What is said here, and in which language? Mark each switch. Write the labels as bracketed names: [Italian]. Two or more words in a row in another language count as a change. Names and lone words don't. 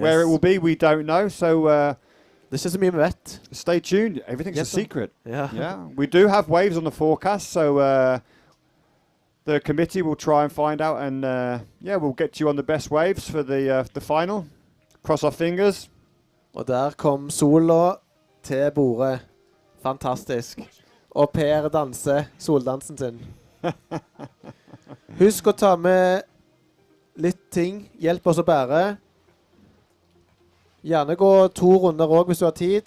[English] Where it will be, we don't know. So this is me vet. Stay tuned. Everything's a secret. Yeah. We do have waves on the forecast, so the committee will try and find out, and we'll get you on the best waves for the final. Cross our fingers. [Norwegian] Og der kom sola til bordet. Fantastisk. Og Per danser soldansen sin. Husk å ta med litt ting. Hjelp oss å bære. Gjerne gå 2 runder også hvis du har tid.